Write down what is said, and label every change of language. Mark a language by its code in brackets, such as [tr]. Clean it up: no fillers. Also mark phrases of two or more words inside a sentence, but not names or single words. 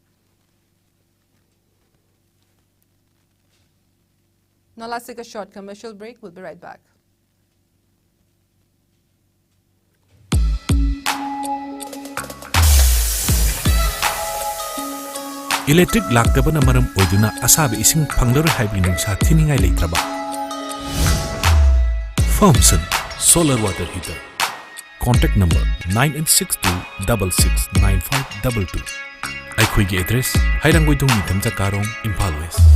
[en] Now let's take a short commercial break. We'll be right back. [mni] Electric laktabana maram oiduna asabi ising phanglar haibi nungsa thiningai leitraba. Thompson Solar Water Heater. [en] Contact number 9862669522. [mni] Aikhoigi address Hairangoidong Nithamja Karong, Impal West.